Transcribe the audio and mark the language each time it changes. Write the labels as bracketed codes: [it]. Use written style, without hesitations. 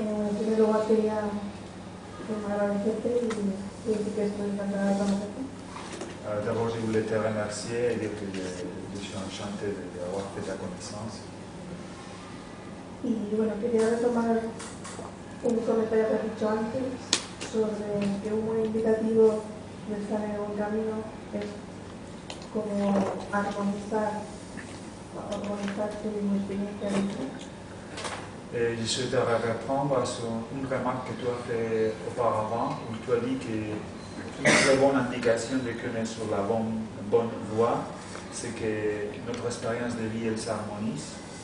[es] En primer lugar quería agradecerte y decir que estoy encantada de conocerte. [fr] D'abord, je voulais te remercier et dire que je suis enchanté d'avoir fait ta connaissance. [es] Y bueno, quería retomar un comentario que has dicho antes sobre que un buen indicativo de estar en un camino es como armonizar tu experiencia de vida. [fr] Et je souhaiterais répondre sur une remarque que tu as fait auparavant, où tu as dit qu'une très bonne indication de qu'on est sur la bonne voie, c'est que notre expérience de vie, elle s'harmonise.